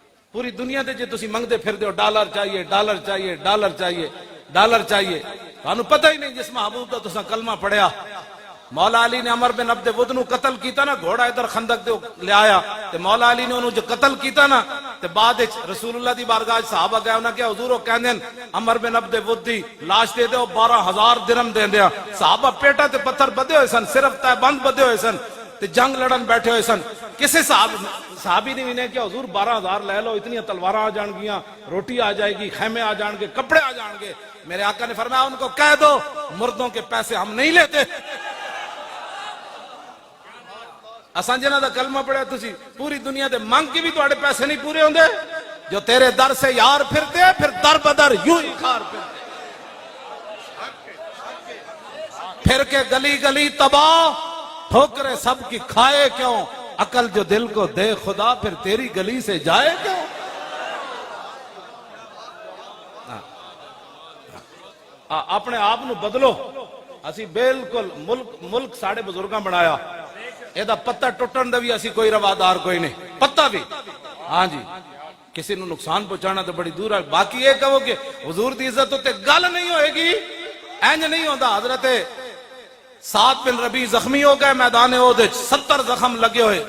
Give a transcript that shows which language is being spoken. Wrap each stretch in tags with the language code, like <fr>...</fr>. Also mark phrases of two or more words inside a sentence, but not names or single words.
<pa>پوری دنیا دے جے تسی منگدے پھر دیو ڈالر چاہیے ڈالر چاہیے ڈالر چاہیے ڈالر چاہیے، تانوں پتہ ہی نہیں جس محبوب دا تساں کلمہ پڑھیا۔ مولا علی نے عمر بن عبد ود نو قتل کیتا نا، گھوڑا ادھر خندق دے لے آیا تے مولا علی نے انہوں جو قتل کیتا نا تے بعد رسول اللہ دی بارگاہ صحابہ گئے انہاں کہ حضور کہندے عمر بن عبد ود دی لاش دے دیو 12,000 درہم دے دیا۔ صحابہ پیٹا تے پتھر بدے ہوئے سن، صرف تے بند بدے ہوئے سن تے جنگ لڑن بیٹھے ہوئے سن۔ کسے صحابی نے بھی نے کہ حضور 12,000 لے لو، اتنی تلواراں آ جان گیاں، روٹی آ جائے گی، خیمے آ جان گے، کپڑے آ جان گے۔</pa> <ur>میرے آقا نے فرمایا ان کو کہہ دو مردوں کے پیسے ہم نہیں لیتے۔</ur> <pa>اساں جنہاں دا کلمہ پڑھیا تسی پوری دنیا دے منگ کے بھی تواڈے پیسے نہیں پورے ہوندے،</pa> <ur>جو تیرے در سے یار پھرتے پھر در بدر یوں ہی خار پھرتے، پھر کے گلی گلی تباہ، ٹھوکرے سب کی کھائے کیوں، عقل جو دل کو دے خدا پھر تیری گلی سے جائے کیوں۔</ur> <pa>اپنے آپ نو بدلو۔ اسی بالکل ملک ساڑھے بزرگاں بنایا، ایدہ پتہ ٹوٹن دا بھی اسی کوئی روادار کوئی نہیں، پتہ بھی ہاں جی کسی نو نقصان پہنچانا تو بڑی دور ہے۔ باقی یہ کہو کہ حضور دی عزت ہوتے گل نہیں ہوئے گی، اینج نہیں ہوتا۔ حضرت سعد بن ربیع زخمی ہو گئے میدان احد، 70 زخم لگے ہوئے۔</pa>